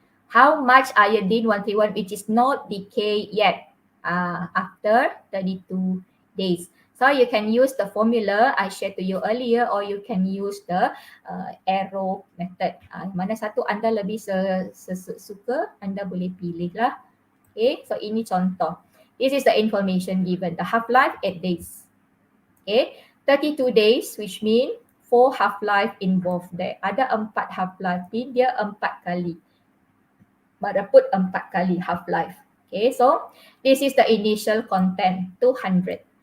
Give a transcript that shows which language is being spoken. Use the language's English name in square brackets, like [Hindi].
[English] How much iodine 131 which is not decay yet after 32 days. So you can use the formula I shared to you earlier or you can use the arrow method. [Malay] Mana satu anda lebih suka, anda boleh pilih lah. Okay, so ini contoh. [English] This is the information given. The half-life 8 days. Okay, 32 days which mean 4 half-life involved there. [Malay] Ada 4 half-life, dia 4 kali. Pada put 4 kali [English] half-life. Okay, so this is the initial content, 200.